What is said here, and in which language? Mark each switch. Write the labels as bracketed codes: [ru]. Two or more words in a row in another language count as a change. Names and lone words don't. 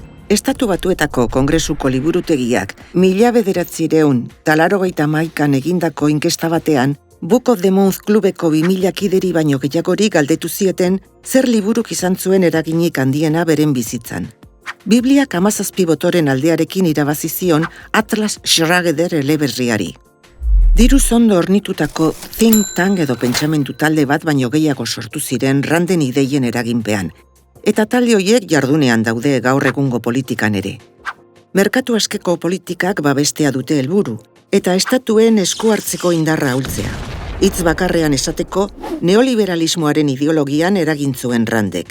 [eu] Estatu Batuetako Kongresuko liburutegiak 1981an egindako inkesta batean, Book of the Month klubeko 2000 kideri baino gehiagori galdetu zieten zer liburuk izan zuen eraginik handiena beren bizitzan. Bibliak 17 botoren aldearekin irabazi zion Atlas Shrugged eleberriari. Diruz ondo ornitutako [en] think tank [eu] edo pentsamendu talde bat baino gehiago sortu ziren Randen ideien eraginpean, eta talde horiek jardunean daude gaur egungo politikan ere. Merkatu askeko politikak babestea dute helburu, eta estatuen esku hartzeko indarra ahultzea. Hitz bakarrean esateko, neoliberalismoaren ideologian eragin zuen Randek.